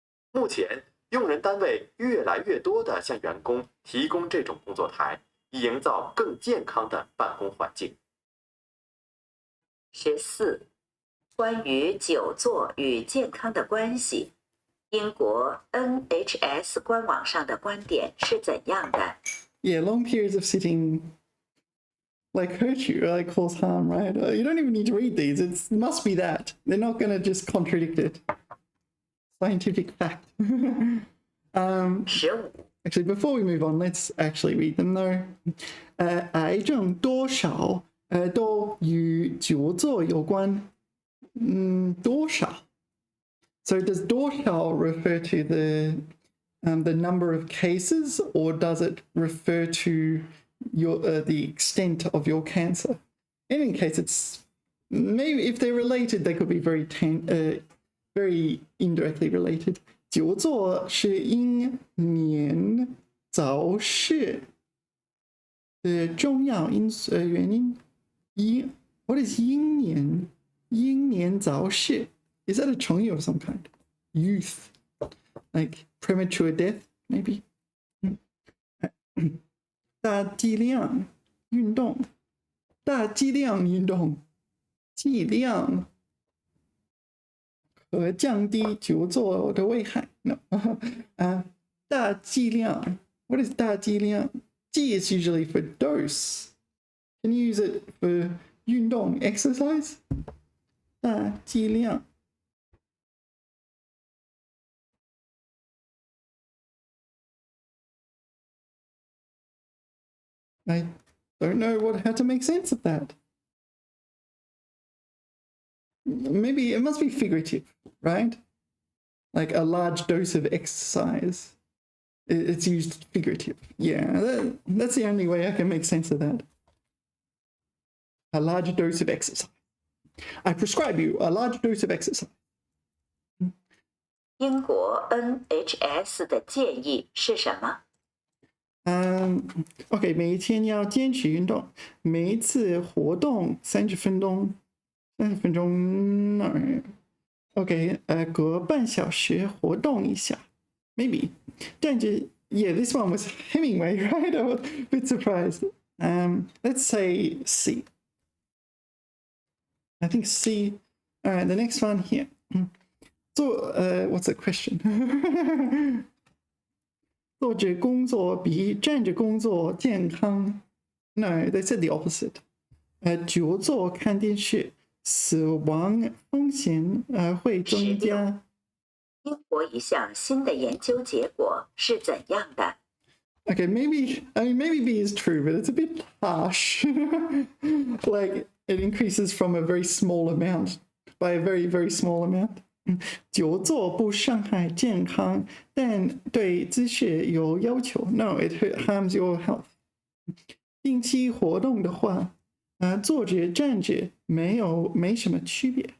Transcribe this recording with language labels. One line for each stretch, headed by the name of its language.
Chinese: 目前，用人单位越来越多地向员工提供这种工作台，以营造更健康的办公环境。 14. 关于久坐与健康的关系，英国 NHS 官网上的观点是怎样的？
English: Yeah, long periods of sitting like hurt you, like cause harm, right? You don't even need to read these. It must be that. They're not going to just contradict it. Scientific fact. 15. Actually, before we move on, let's actually read them though.
Chinese: 癌症多少都与久坐有关。
English: 多少 So does 多少 refer to the number of cases, or does it refer to the extent of your cancer? in any case, it's maybe if they're related, they could be very indirectly related.
Chinese: 久坐是英年早逝的重要原因。
English: What is 英年？英年早逝 Is that a 成语 of some kind? Youth, like premature death, maybe.
Chinese: 大剂量运动，大剂量运动，剂量和降低久坐的危害。No.
English: 大剂量 What is 大剂量？ G is usually for dose. Can you use it for 运动 exercise?
Chinese: 大剂量。
English: I don't know how to make sense of that. Maybe it must be figurative, right? Like a large dose of exercise. It's used figurative. Yeah, that's the only way I can make sense of that. A large dose of exercise. I prescribe you a large dose of exercise.
Chinese: 英国 NHS 的建议是什么？ OK， 每天要坚持运动，每一次活动30分钟，30分钟。 OK， 隔半小时活动一下 ，maybe。
English: 站着 ，Yeah, this one was Hemingway, right? I was a bit surprised. Let's say C. I think C. All right, the next one here. So, what's the question?
Chinese: 坐着工作比站着工作健康。
English: No, they said the opposite.
Chinese: 久坐看电视，死亡风险会增加。英国一项新的研究结果是怎样的？
English: Okay, maybe B is true, but it's a bit harsh. Like it increases from a very small amount by a very, very small amount.
Chinese: 久坐不伤害健康，但对姿势有要求。
English: No, it harms your health.
Chinese: 定期活动的话，坐着站着没什么区别。